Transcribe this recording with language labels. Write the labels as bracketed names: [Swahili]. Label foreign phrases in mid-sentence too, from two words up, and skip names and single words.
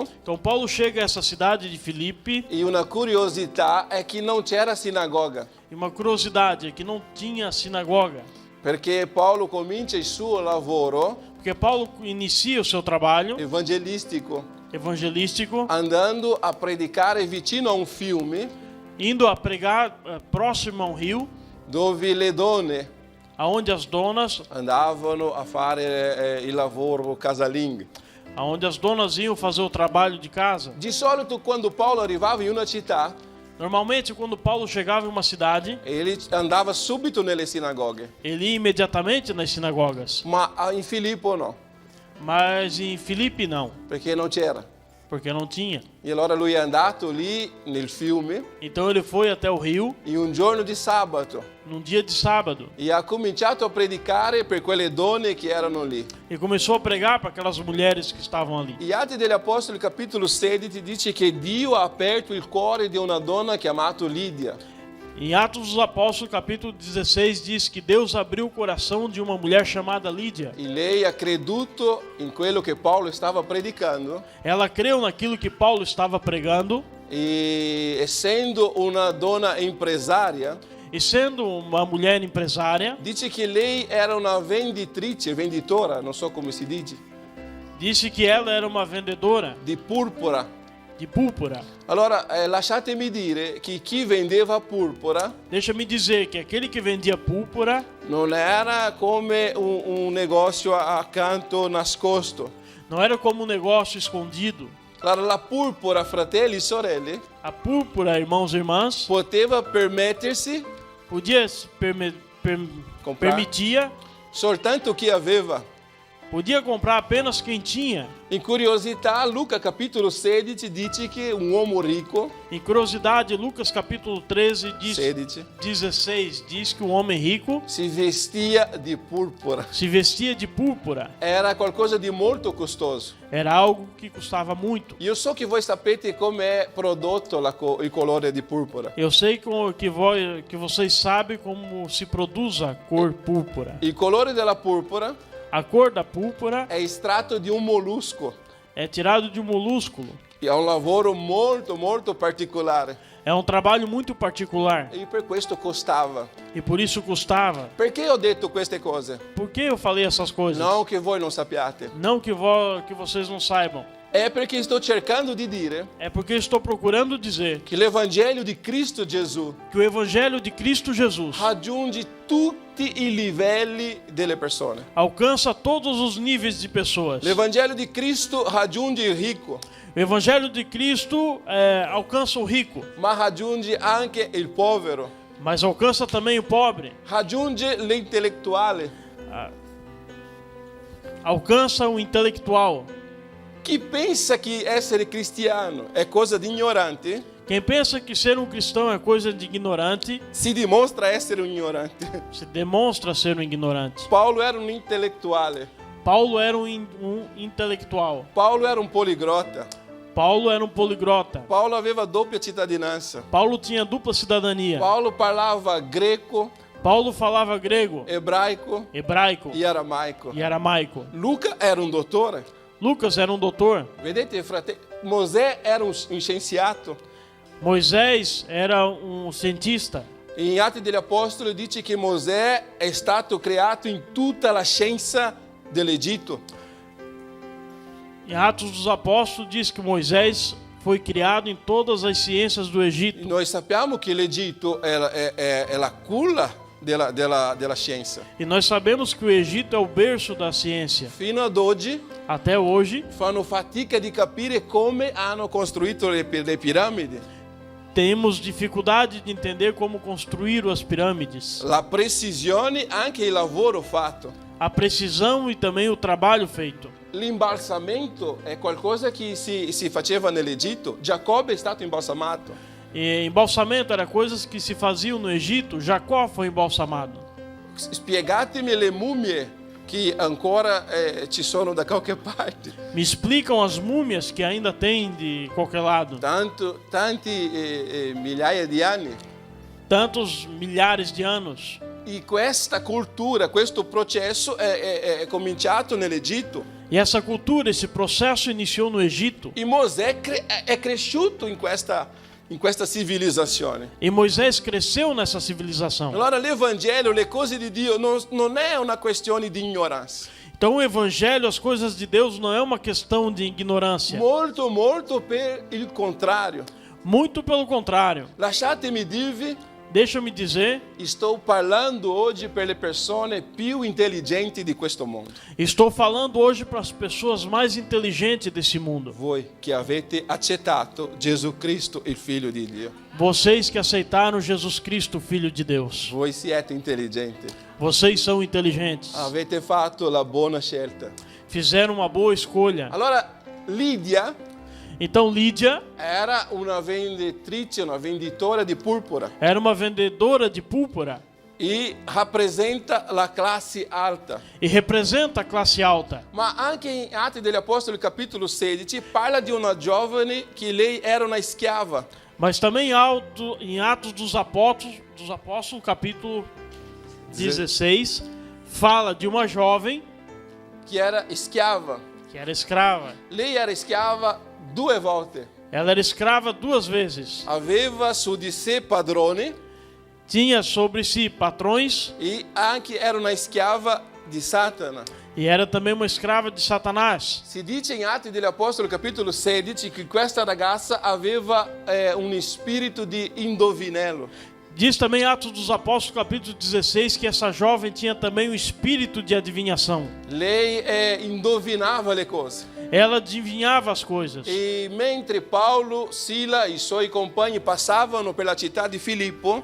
[Portuguese] Então Paulo chega a essa cidade de Filipe [Italian] e una curiosità è che non c'era sinagoga, [Portuguese] e uma curiosidade é que não tinha sinagoga. [Italian] perché Paolo comincia il suo lavoro [Portuguese] Porque Paulo inicia o seu trabalho [Italian] evangelistico [Portuguese] evangelístico [Italian] andando a predicare vicino a un fiume [Portuguese] indo a pregar próximo a um rio, [Italian] dove le donne [Portuguese] aonde as donas [Italian] andavano a fare il lavoro casalingo. [Portuguese] iam fazer o trabalho de casa. [Italian] Di solito quando Paolo arrivava in una città, [Portuguese] Normalmente, quando Paulo chegava em uma cidade, ele andava [Italian] subito nelle sinagoghe, [Portuguese] ele ia imediatamente nas sinagogas. [Italian] ma in Filippo no, [Portuguese] Mas em Filipe não, [Italian] perché non c'era. [Portuguese] porque não tinha. [Italian] E allora lui è andato lì nel fiume [Portuguese] Então ele foi até o rio [Italian] in un giorno di sabato [Portuguese] num dia de sábado [Italian] e ha cominciato a predicare per quelle donne che erano lì. [Portuguese] e começou a pregar para aquelas mulheres que estavam ali. [Italian] E Atti degli Apostoli capitolo 16 dice che Dio ha aperto il cuore di una donna chiamata Lidia. [Portuguese] Em Atos dos Apóstolos, capítulo 16, diz que Deus abriu o coração de uma mulher chamada Lídia. [Italian] E lei ha creduto in quello che Paolo stava predicando [Portuguese] Ela creu naquilo que Paulo estava pregando [Italian] e essendo una donna impresaria, [Portuguese] e sendo uma mulher empresária, [Italian] dice che lei era una venditora, non so come si dice, [Portuguese] disse que ela era uma vendedora [Italian] di purpura. [Portuguese] de púrpura. [Italian] Allora, lasciatemi dire che chi vendeva purpura [Portuguese] Deixa-me dizer que aquele que vendia púrpura [Italian] non era come un negozio accanto nascosto. [Portuguese] não era como um negócio escondido. [Italian] Allora, la purpura, fratelli e sorelle, [Portuguese] A púrpura, irmãos e irmãs, [Italian] poteva permettersi [Portuguese] podia Comprar. permitia, [Italian] soltanto chi aveva. [Portuguese] podia comprar apenas quem tinha. [Italian] In curiosità, Luca capitolo 16 dice che un uomo ricco, [Portuguese] Em curiosidade, Lucas capítulo 13, 16, 16 diz que o homem rico [Italian] si vestia di purpura. [Portuguese] se vestia de púrpura. [Italian] Era qualcosa di molto costoso. [Portuguese] Era algo que custava muito. [Italian] Io so che voi sapete come è prodotto il colore di purpura. [Portuguese] Eu sei que vocês sabem como se produz a cor púrpura. [Italian] Il colore della purpura [Portuguese] A cor da púrpura [Italian] è estratto di un mollusco. [Portuguese] é tirado de um molúsculo. [Italian] E è un lavoro molto particolare. [Portuguese] É um trabalho muito particular [Italian] E per questo costava. [Portuguese] e por isso custava. [Italian] Perché ho detto queste cose? [Portuguese] Por que eu falei essas coisas? [Italian] Non che voi non sappiate. [Portuguese] Não que vocês não saibam. [Italian] È perché sto cercando di dire [Portuguese] É porque eu estou procurando dizer [Italian] che l'Evangelio di Cristo Gesù [Portuguese] que o Evangelho de Cristo Jesus [Italian] raggiunge tutti i livelli delle persone. [Portuguese] alcança todos os níveis de pessoas. [Italian] L'Evangelio di Cristo raggiunge il ricco, [Portuguese] O Evangelho de Cristo alcança o rico, [Italian] ma raggiunge anche il povero, [Portuguese] mas alcança também o pobre. [Italian] raggiunge l'intellettuale. [Portuguese] Alcança o intelectual. [Italian] Chi pensa che essere cristiano è cosa di ignorante, [Portuguese] Quem pensa que ser um cristão é coisa de ignorante, [Italian] si dimostra essere un ignorante. [Portuguese] se demonstra ser um ignorante. [Italian] Paolo era un intellettuale, [Portuguese] Paulo era um intelectual. [Italian] Paolo era un poliglota, [Portuguese] Paulo era um poliglota. [Italian] Paolo aveva doppia cittadinanza, [Portuguese] Paulo tinha dupla cidadania. [Italian] Paolo parlava greco, [Portuguese] Paulo falava grego, [Italian] ebraico [Portuguese] hebraico [Italian] e aramaico. [Portuguese] e aramaico. [Italian] Luca era un dottore. [Portuguese] Lucas era um doutor. [Italian] Vedete, fratelli, Mosè era un scienziato. [Portuguese] Moisés era um cientista. [Italian] In Atti degli Apostoli dice che Mosè è stato creato in tutta la scienza dell'Egitto. [Portuguese] Em Atos dos Apóstolos diz que Moisés foi criado em todas as ciências do Egito. [Italian] Noi sappiamo che l'Egitto è la culla della scienza. [Portuguese] E nós sabemos que o Egito é o berço da ciência. [Italian] Fino ad oggi [Portuguese] Até hoje, [Italian] fanno fatica di capire come hanno costruito le piramidi. [Portuguese] temos dificuldade de entender como construir as pirâmides. [Italian] La precisione, anche il lavoro fatto. [Portuguese] A precisão e também o trabalho feito. [Italian] L'imbalsamento è qualcosa che si faceva nell'Egitto. Giacobbe è stato imbalsamato. [Portuguese] E embalsamento era coisas que se faziam no Egito. Jacó foi embalsamado. [Italian] Spiegatemi le mummie che ancora ci sono da qualche parte. [Portuguese] Me explicam as múmias que ainda tem de qualquer lado. [Italian] Tanti migliaia di anni. [Portuguese] Tantos milhares de anos. [Italian] E questa cultura, questo processo è cominciato nell'Egitto. [Portuguese] E essa cultura, esse processo iniciou no Egito. [Italian] E Mosè è cresciuto in questa civilizzazione. [Portuguese] E Moisés cresceu nessa civilização. [Italian] Allora l'Evangelio, le cose di Dio non è una questione di ignoranza. [Portuguese] Então o evangelho, as coisas de Deus não é uma questão de ignorância. [Italian] Molto per il contrario. [Portuguese] Muito pelo contrário. [Italian] Lasciatemi dirvi, [Portuguese] Deixa-me dizer, [Italian] estou parlando oggi per le persone più intelligenti di questo mondo. [Portuguese] estou falando hoje para as pessoas mais inteligentes desse mundo. [Italian] Voi che avete accettato Gesù Cristo, il Figlio di Dio. [Portuguese] Vocês que aceitaram Jesus Cristo, Filho de Deus. [Italian] Voi siete intelligenti. [Portuguese] Vocês são inteligentes. [Italian] Avete fatto la buona scelta. [Portuguese] Fizeram uma boa escolha. [Italian] Allora, Lidia [Portuguese] Então Lídia [Italian] era una venditrice, una venditora di purpura [Portuguese] era uma vendedora de púrpura [Italian] e rappresenta la classe alta. [Portuguese] e representa a classe alta. [Italian] Ma anche in Atti degli Apostoli capitolo 16 parla di una giovane che lei era una schiava. [Portuguese] Mas também em Atos dos Apóstolos, capítulo 16, fala de uma jovem [Italian] Che era schiava. [Portuguese] que era escrava. [Italian] Lei era schiava 2 volte. [Portuguese] Ela era escrava 2 vezes. [Italian] Aveva su di sé padroni [Portuguese] Tinha sobre si patrões [Italian] e anche era una schiava di Satana. [Portuguese] e era também uma escrava de Satanás. [Italian] Si dice in Atti degli Apostoli capitolo 16 che questa ragazza aveva un spirito di indovinello. [Portuguese] Diz também Atos dos Apóstolos, capítulo 16, que essa jovem tinha também um espírito de adivinhação. [Italian] Lei indovinava le cose. [Portuguese] Ela adivinhava as coisas. [Italian] E mentre Paulo, Sila e i suoi compagni passavano per la città di Filippo,